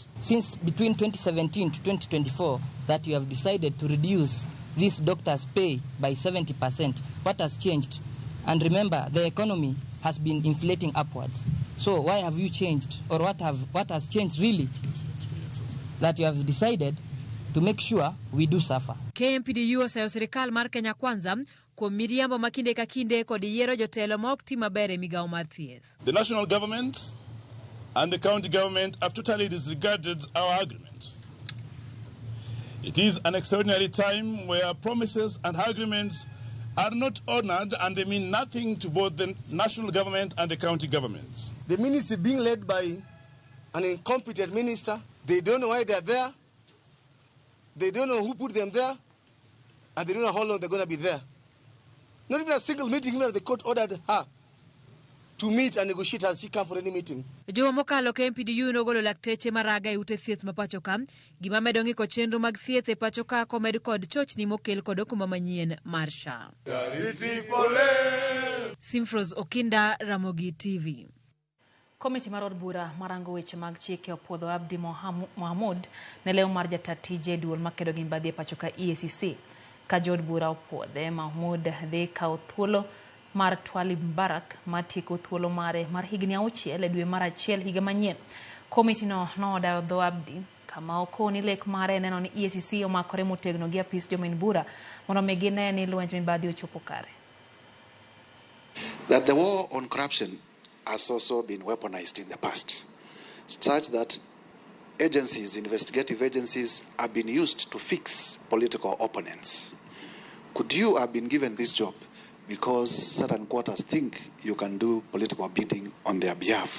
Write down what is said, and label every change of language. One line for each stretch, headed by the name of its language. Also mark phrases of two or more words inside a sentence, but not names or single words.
English: Since between 2017 to 2024 that you have decided to reduce these doctors' pay by 70%, what has changed? And remember, the economy has been inflating upwards. So why have you changed? Or what has changed really? That you have decided to make sure we do suffer.
Luo (Kenya and Tanzania): KMPDU osayo sirkal mar Kenya Kwanza kuom miriambo makinde ka kinde kod yiero jotelo ma ok ti maber e migawo mar thieth.
English: The national government and the county government have totally disregarded our agreement. It is an extraordinary time where promises and agreements are not honored and they mean nothing to both the national government and the county governments. The ministry being led by an incompetent minister, they don't know why they're there, they don't know who put them there, and they don't know how long they're going to be there. Not even a single meeting, even as the court ordered her to meet and negotiate as she come for any meeting.
Luo (Kenya and Tanzania): Juma mokalo KMPDU nogolo lakteche maraga e ute thieth ma pacho ka gima medo ng'iko chenro mag thieth e pacho ka komed kod chochni mokel kod okuma manyien mar SHA. Simfros Okinda, Ramogi TV. Komiti mar od bura marango weche mag chike opwodho Abdi Mohamud ne leo mar jatatije duol makedo gi mbadhi e pacho ka EACC. Ka jod bura opwodhe, Mohamud dhi kawo thuolo mar Twalib Mbarak matieko thuolo mare mar higni 6 e dwe mar 1 higa manyien. Komiti no nodayo dho Abdi kama okoni lek mare neno ni EACC omakore motegno gi apis jomin bura mondo mi gine ni lwenj mibadhi ochopo kare.
English: That the war on corruption has also been weaponized in the past, such that agencies, investigative agencies, have been used to fix political opponents. Could you have been given this job because certain quarters think you can do political bidding on their behalf?